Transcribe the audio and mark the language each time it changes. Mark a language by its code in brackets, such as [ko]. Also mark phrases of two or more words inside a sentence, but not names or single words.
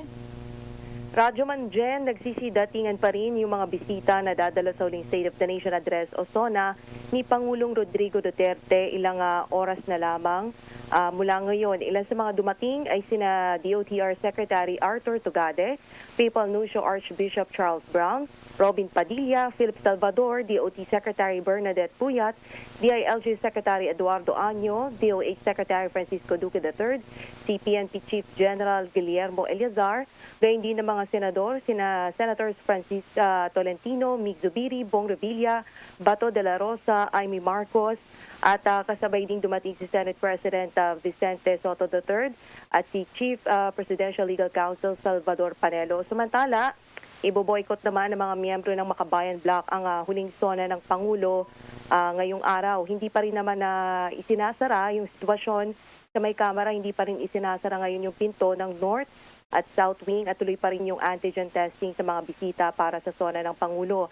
[tl] Rajuman Jen, nagsisidatingan pa rin yung mga bisita na dadalo sa huling State of the Nation Address o SONA ni Pangulong Rodrigo Duterte ilang oras na lamang. Mula ngayon, ilan sa mga dumating ay sina DOTR Secretary Arthur Tugade, Papal Nuncio Archbishop Charles Brown, Robin Padilla, Philip Salvador, DOT Secretary Bernadette Puyat, DILG Secretary Eduardo Año, DOH Secretary Francisco Duque III, CPNP Chief General Guillermo Eliazar, gayon din ng mga senador, sina Senators Francis Tolentino, Mig Zubiri, Bong Revilla, Bato de la Rosa, Amy Marcos, at kasabay ding dumating si Senate President Vicente Soto III at si Chief Presidential Legal Counsel Salvador Panelo. Samantala, iboboykot naman ng mga miyembro ng Makabayan Bloc ang huling SONA ng Pangulo ngayong araw. Hindi pa rin naman isinasara yung sitwasyon sa may Kamara, hindi pa rin isinasara ngayon yung pinto ng North at South Wing at tuloy pa rin yung [en] antigen testing [tl] sa mga bisita para sa SONA ng Pangulo.